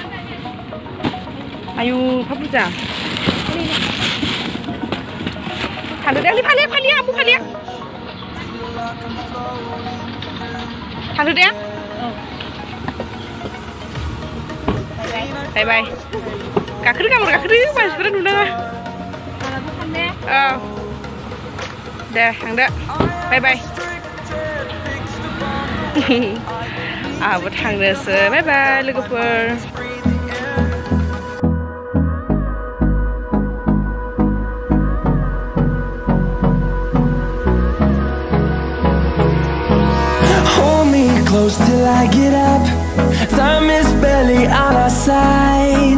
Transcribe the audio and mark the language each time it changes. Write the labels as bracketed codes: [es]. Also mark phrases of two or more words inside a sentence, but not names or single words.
[brx] आयु एफा बुरजा थांदो दे फालिया आब' फालिया थांदो दे बाय गाखोदो गाबोन गाखोदो मानसिफोरा नुनाङा औ दे थांदो बाय आंहाबो थांनोसै बाय लोगोफोर [en] Close till I get up. Time is barely on our side.